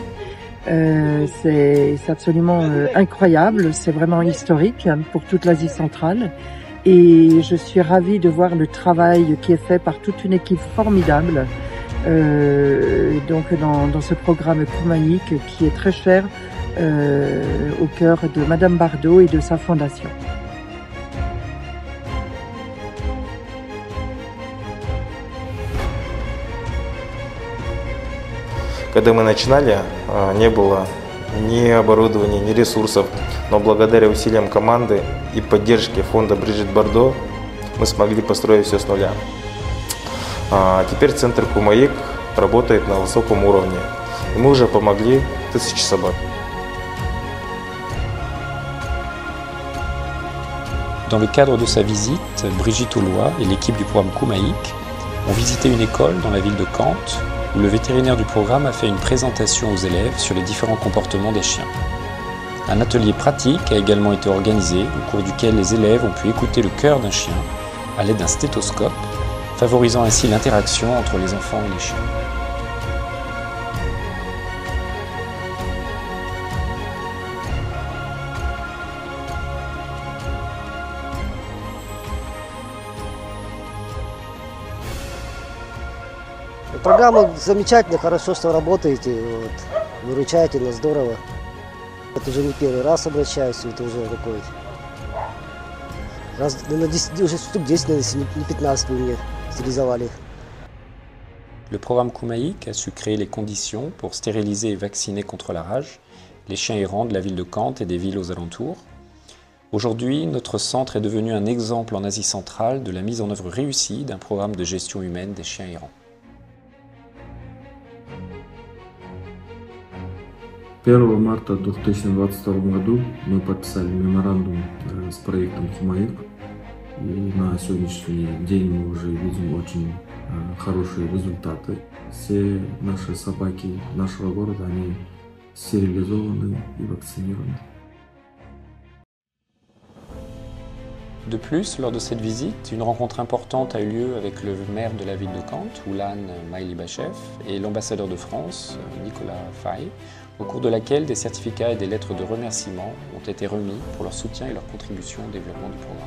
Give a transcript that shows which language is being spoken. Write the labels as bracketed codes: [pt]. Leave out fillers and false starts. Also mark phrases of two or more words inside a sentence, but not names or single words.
[fr] C'est absolument incroyable, c'est vraiment historique pour toute l'Asie centrale et je suis ravie de voir le travail qui est fait par toute une équipe formidable donc dans ce programme Koumaïk qui est très cher au cœur de Madame Bardot et de sa fondation. [ru] Когда мы начинали, не было ни оборудования, ни ресурсов, но благодаря усилиям команды и поддержке фонда Brigitte Bardot мы смогли построить все с нуля. Теперь центр Кумаик работает на высоком уровне, и мы уже помогли 1000 собак. [fr] Dans le cadre de sa visite, Brigitte Aulois et l'équipe du programme Koumaïk ont visité une école dans la ville de Kant où le vétérinaire du programme a fait une présentation aux élèves sur les différents comportements des chiens. Un atelier pratique a également été organisé au cours duquel les élèves ont pu écouter le cœur d'un chien à l'aide d'un stéthoscope, favorisant ainsi l'interaction entre les enfants et les chiens. [ru] Программа замечательная, хорошо, что работаете, вот, выручаете нас здорово. Это уже не первый раз обращаюсь, это уже такой раз, наверное, 10, уже штук 10, наверное, если не 15 вы мне стерилизовали. [fr] Le programme Koumaïk a su créer les conditions pour stériliser et vacciner contre la rage les chiens errants de la ville de Kant et des villes aux alentours. Aujourd'hui, notre centre est devenu un exemple en Asie centrale de la mise en œuvre réussie d'un programme de gestion humaine des chiens errants. [ru] 1 марта 2022 году мы подписали меморандум с проектом Кумаик. И на сегодняшний день мы уже видим очень хорошие результаты. Все наши собаки нашего города, они стерилизованы и вакцинированы. [fr] De plus, lors de cette visite, une rencontre importante a eu lieu avec le maire de la ville de Kant, Ulan Mailibachev, et l'ambassadeur de France, Nicolas Fay, au cours de laquelle des certificats et des lettres de remerciement ont été remis pour leur soutien et leur contribution au développement du programme.